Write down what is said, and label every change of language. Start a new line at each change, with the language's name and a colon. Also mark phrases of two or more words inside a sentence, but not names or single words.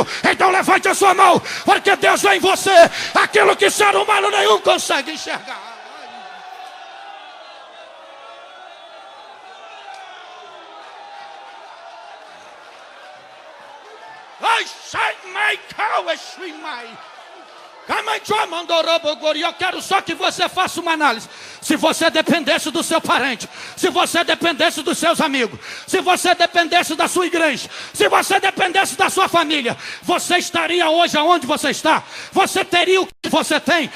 Portuguese: Então levante a sua mão, porque Deus vê em você aquilo que ser humano nenhum consegue enxergar. Ai, sai, mai, cau, eshui, mai. Eu quero só que você faça uma análise. Se você dependesse do seu parente, se você dependesse dos seus amigos, se você dependesse da sua igreja, se você dependesse da sua família, você estaria hoje aonde você está? Você teria o que você tem?